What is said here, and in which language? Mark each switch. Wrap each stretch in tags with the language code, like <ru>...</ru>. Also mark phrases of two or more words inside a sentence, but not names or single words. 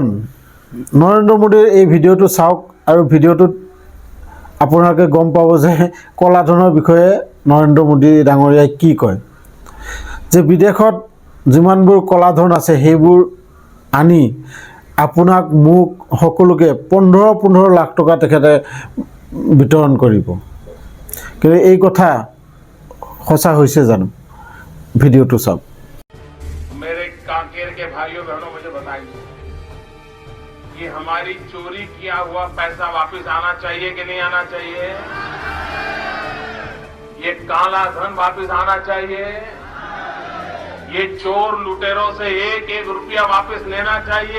<as>নৰেন্দ্ৰ মোদীৰ এই ভিডিঅ'টো চাওক আৰু ভিডিঅ'টোত আপোনালোকে গম পাব যে কলাধনৰ বিষয়ে নৰেন্দ্ৰ মোদী ডাঙৰীয়াই কি কয়, যে বিদেশত যিমানবোৰ কলাধন আছে সেইবোৰ আনি আপোনাক মোক সকলোকে 15 লাখ টকা তেখেতে বিতৰণ কৰিব। কিন্তু এই কথা সঁচা হৈছে জানো? ভিডিঅ'টো চাওক।</as> <hi>मेरे कांकेर के भाइयों बहनों मुझे बताइए कि हमारी चोरी किया हुआ पैसा वापस आना चाहिए कि नहीं आना चाहिए? ये काला धन वापस आना चाहिए? ये चोर लुटेरों से एक रुपया वापस लेना चाहिए?</hi>